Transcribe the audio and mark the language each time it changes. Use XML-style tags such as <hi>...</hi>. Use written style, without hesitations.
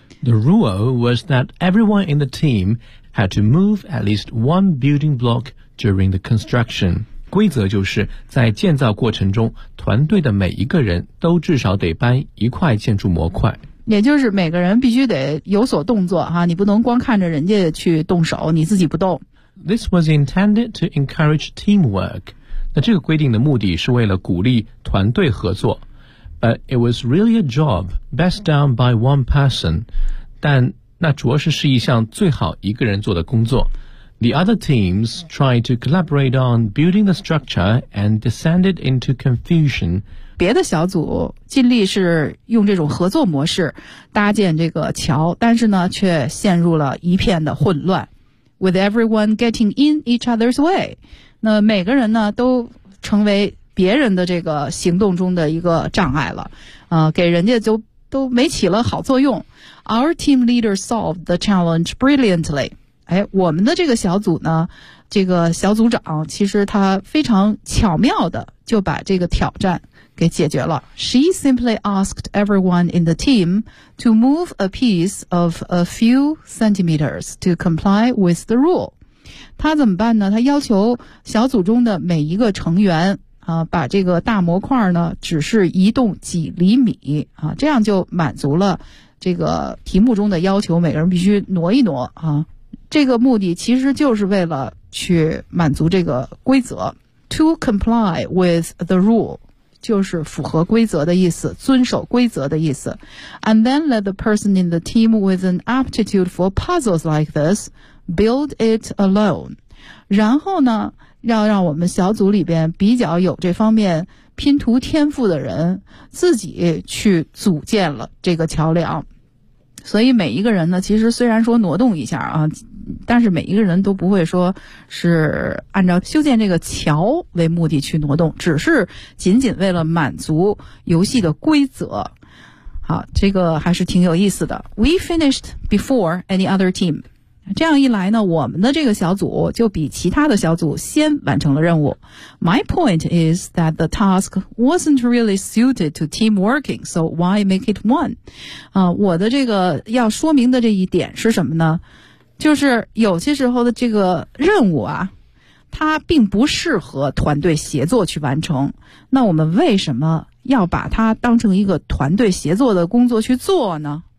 <en>The rule was that everyone in the team had to move at least one building blockDuring the construction，</en> <zh>规则就是在建造过程中，团队的每一个人都至少得搬一块建筑模块。也就是每个人必须得有所动作哈，你不能光看着人家去动手，你自己不动。</zh> <en>This was intended to encourage teamwork。</en> <zh>那这个规定的目的是为了鼓励团队合作。</zh> <en>But it was really a job best done by one person。</en> <zh>但那着实是一项最好一个人做的工作。</zh> <en>The other teams tried to collaborate on building the structure and descended into confusion.</en> <zh>别的小组尽力是用这种合作模式搭建这个桥，但是呢却陷入了一片的混乱。</zh> <en>With everyone getting in each other's way.</en> <zh>那每个人呢都成为别人的这个行动中的一个障碍了。给人家都没起了好作用。</zh> <en>Our team leader solved the challenge brilliantly.</en> <zh>哎，我们的这个小组呢，这个小组长其实他非常巧妙的就把这个挑战给解决了。</zh> <en>She simply asked everyone in the team to move a piece of a few centimeters to comply with the rule.</en> <zh>他怎么办呢？他要求小组中的每一个成员啊，把这个大模块呢只是移动几厘米啊，这样就满足了这个题目中的要求，每个人必须挪一挪啊。这个目的其实就是为了去满足这个规则。</zh> <en>To comply with the rule</en> <zh>就是符合规则的意思，遵守规则的意思。</zh> <en>And then let the person in the team with an aptitude for puzzles like this build it alone.</en> <zh>然后呢要让我们小组里边比较有这方面拼图天赋的人自己去组建了这个桥梁。所以每一个人呢其实虽然说挪动一下啊，但是每一个人都不会说是按照修建这个桥为目的去挪动，只是仅仅为了满足游戏的规则。好，这个还是挺有意思的。</zh> <en>We finished before any other team.</en> <zh>这样一来呢，我们的这个小组就比其他的小组先完成了任务。</zh> <en>My point is that the task wasn't really suited to team working, so why make it one?</en> <zh>我的这个要说明的这一点是什么呢？就是有些时候的这个任务啊，它并不适合团队协作去完成。那我们为什么要把它当成一个团队协作的工作去做呢？</zh>